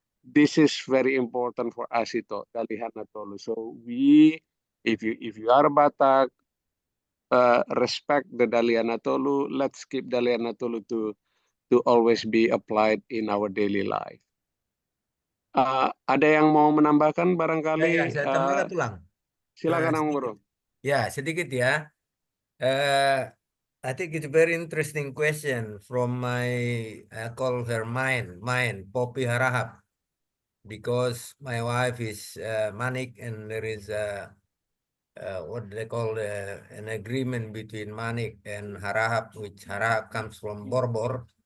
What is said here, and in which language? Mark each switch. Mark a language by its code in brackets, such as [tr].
[en] This is very important for us, Ito Dalihan Natolu. So we, if you are Batak, respect the Dalihan Natolu. Let's keep Dalihan Natolu to always be applied in our daily life. [id] Ada yang mau menambahkan barangkali? Ya, saya tambahkan tulang. Silakan, Ang Guru. Ya, sedikit ya. [en] I think it's a very interesting question from my, I call her mine, Poppy Harahap, because my wife is Manik, and there is what they call an agreement between Manik and Harahap, which Harahap comes from Borbor.